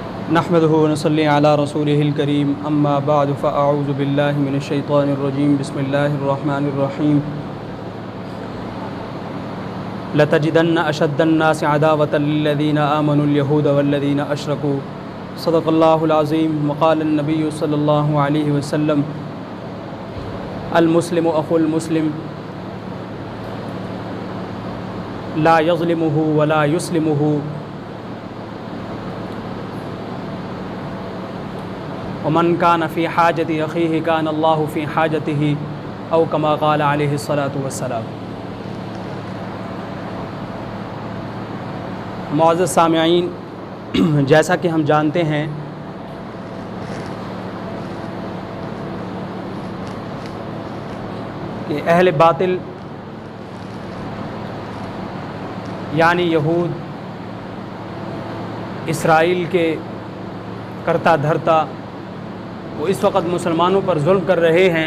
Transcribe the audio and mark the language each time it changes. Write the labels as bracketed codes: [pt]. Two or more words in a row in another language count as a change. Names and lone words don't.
[ar] نحمده ونصلي على رسوله الكريم أما بعد فأعوذ بالله من الشيطان الرجيم بسم الله الرحمن الرحيم لتجدن أشد الناس عداوة للذين آمنوا اليهود والذين أشركوا صدق الله العظيم وقال النبي صلى الله عليه وسلم المسلم أخو المسلم لا يظلمه ولا يسلمه ومن كان في حاجة أخيه كان الله في حاجته أو كما قال عليه الصلاة والسلام. [ur] معزز سامعین، جیسا کہ ہم جانتے ہیں کہ اہل باطل یعنی یہود اسرائیل کے کرتا دھرتا وہ اس وقت مسلمانوں پر ظلم کر رہے ہیں.